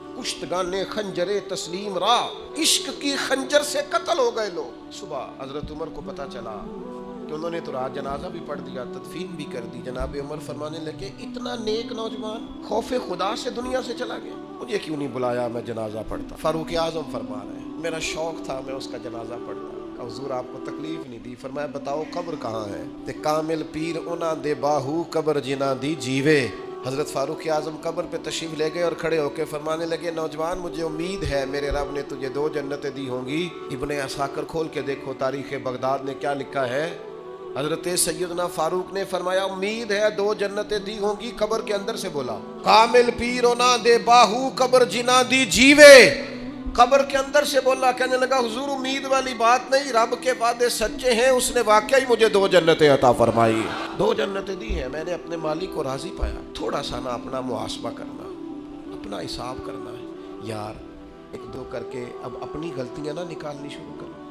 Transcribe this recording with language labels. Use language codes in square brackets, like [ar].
[fa] کشتگانے خنجر تسلیم را, [ur] عشق کی خنجر سے قتل ہو گئے لوگ. صبح حضرت عمر کو پتہ چلا کہ انہوں نے تو رات جنازہ بھی پڑھ دیا, تدفین بھی کر دی. جناب عمر فرمانے لگے اتنا نیک نوجوان خوف خدا سے دنیا سے چلا گیا, مجھے کیوں نہیں بلایا, میں جنازہ پڑھتا. فاروق اعظم فرما رہے ہیں میرا شوق تھا میں اس کا جنازہ پڑھتا. حضور آپ کو تکلیف نہیں دی, فرمایا بتاؤ قبر کہاں ہے؟ [pa] تے کامل پیر انہاں دے باہو قبر جنہاں دی جیوے. [ur] حضرت فاروق اعظم قبر پہ تشریف لے گئے اور کھڑے ہو کے فرمانے لگے نوجوان مجھے امید ہے میرے رب نے تجھے 2 جنتیں دی ہوں گی. ابن عساکر کھول کے دیکھو تاریخ بغداد نے کیا لکھا ہے. حضرت سیدنا فاروق نے فرمایا امید ہے 2 جنتیں دی ہوں گی. قبر کے اندر سے بولا [pa] کامل پیر انہاں دے باہو قبر جنہاں دی جیوے. [ur] قبر کے اندر سے بولا. کہنے لگا حضور امید والی بات نہیں, رب کے وعدے سچے ہیں, اس نے واقعی مجھے 2 جنتیں عطا فرمائی. 2 جنتیں دی ہیں, میں نے اپنے مالک کو راضی پایا. تھوڑا سا نا اپنا محاسبہ کرنا, اپنا حساب کرنا ہے یار, 1-2 کر کے اب اپنی غلطیاں نہ نکالنی شروع کرو.